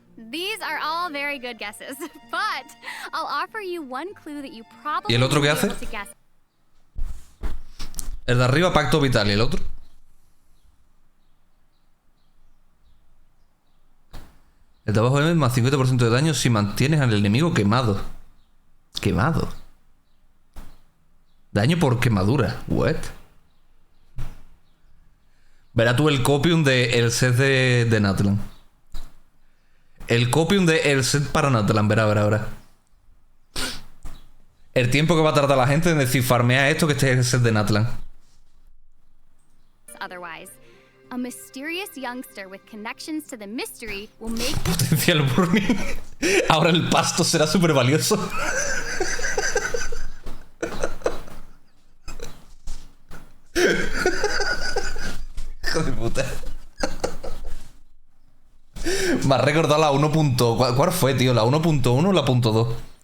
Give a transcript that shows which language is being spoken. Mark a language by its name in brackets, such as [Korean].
[English] These are all very good guesses, but I'll offer you one clue that you probably [Spanish] ¿Y el otro qué hace? El de arriba, pacto vital, ¿y el otro? El de abajo es más 50% de daño si mantienes al enemigo quemado. Quemado. Daño por quemadura. [English] What? [Spanish] Verá tú el copium de el set de Natlan. El copium de el set para Natlan. Verá. El tiempo que va a tardar la gente en decir farmea esto que este es el set de Natlan. [English] Otherwise, a mysterious youngster with connections to the mystery will make [Spanish] Potencial burning. Ahora el pasto será súper valioso. Hijo de puta. Me ha recordado la 1. ¿Cuál fue, tío? ¿La 1.1 o la 1.2?